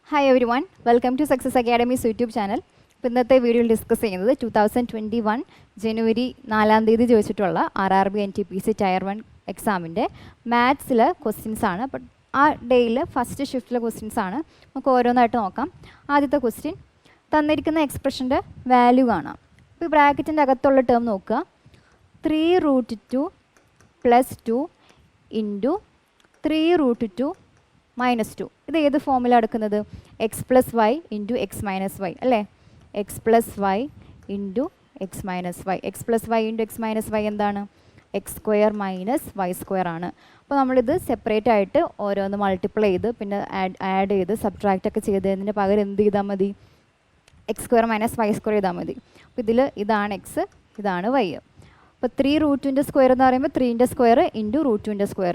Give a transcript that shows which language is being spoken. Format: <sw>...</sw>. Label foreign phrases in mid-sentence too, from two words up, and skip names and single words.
<en>everyone, welcome to Success Academy's YouTube channel.</en> <ml>ഇപ്പോൾ ഇന്നത്തെ വീഡിയോയിൽ ഡിസ്കസ് ചെയ്യുന്നത് 2021 ജനുവരി 4-ാം തീയതി ചോദിച്ചിട്ടുള്ള RRB NTPC</ml> <en>tier 1</en> <ml>എക്സാമിൻ്റെ മാത്സിലെ ക്വസ്റ്റ്യൻസ് ആണ്. അപ്പോൾ ആ ഡേയിൽ ഫസ്റ്റ് ഷിഫ്റ്റിലെ ക്വസ്റ്റ്യൻസ് ആണ്. നമുക്ക് ഓരോന്നായിട്ട് നോക്കാം. ആദ്യത്തെ ക്വസ്റ്റ്യൻ, തന്നിരിക്കുന്ന എക്സ്പ്രഷൻ്റെ വാല്യൂ കാണാം. ഇപ്പോൾ ഈ ബ്രാക്കറ്റിൻ്റെ അകത്തുള്ള ടേം നോക്കുക. 3√2 + 2 × 3√2 - 2. ഇത് ഏത് ഫോമിലാണ് എടുക്കുന്നത്? x + y × x - y അല്ലേ? x + y × x - y. x + y × x - y എന്താണ്? x² - y² ആണ്. അപ്പോൾ നമ്മളിത് സെപ്പറേറ്റ് ആയിട്ട് ഓരോന്ന് മൾട്ടിപ്ലൈ ചെയ്ത് പിന്നെ ആഡ് ചെയ്ത് സബ്ട്രാക്റ്റ് ഒക്കെ ചെയ്തതിന് പകരം എന്ത് ചെയ്താൽ മതി? x² - y² ചെയ്താൽ മതി. അപ്പോൾ ഇതിൽ ഇതാണ് x, ഇതാണ് y. അപ്പോൾ 3√2ൻ്റെ സ്ക്വയർ എന്ന് പറയുമ്പോൾ 3ൻ്റെ സ്ക്വയർ × √2ൻ്റെ സ്ക്വയർ.</ml>